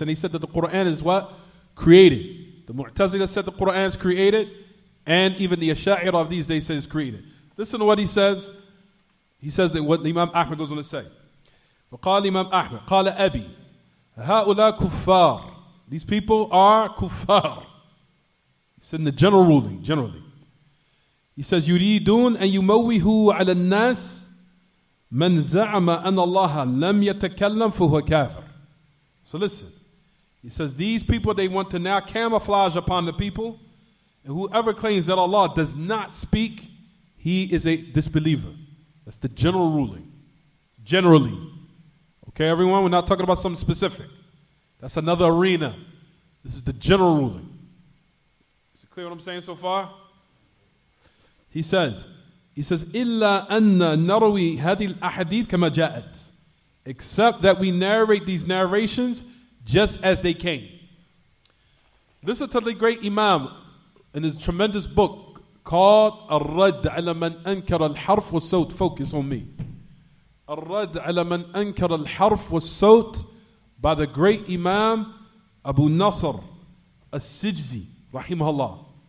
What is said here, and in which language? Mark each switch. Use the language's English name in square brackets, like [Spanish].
[English] And he said that the Quran is what? Created. The Mu'tazila said the Quran is created, and even the Asha'ira of these days say it's created. Listen to what he says. He says that what Imam Ahmad goes on to say. وقال Imam Ahmad, [Arabic] قال أبي, هؤلاء كفار. [English] These people are kuffar. He said in the general ruling, generally. He says, [Arabic] يريدون أن يموهوا على الناس من زعم أن الله لم يتكلم فهو كافر. [English] So listen. He says, these people, they want to now camouflage upon the people. And whoever claims that Allah does not speak, he is a disbeliever. That's the general ruling. Generally. Okay, everyone? We're not talking about something specific. That's another arena. This is the general ruling. Is it clear what I'm saying so far? He says, [Arabic] إِلَّا أَنَّ نَرْوِي هَذِي الْأَحَدِيث كَمَا جَاءَتْ. [English] Except that we narrate these narrations just as they came. Listen to the great Imam in his tremendous book called Ar-Radd ala man ankara al-harf was-sawt. Focus on me. Ar-Radd ala man ankara al-harf was-sawt by the great Imam Abu Nasr As-Sijzi rahimahullah.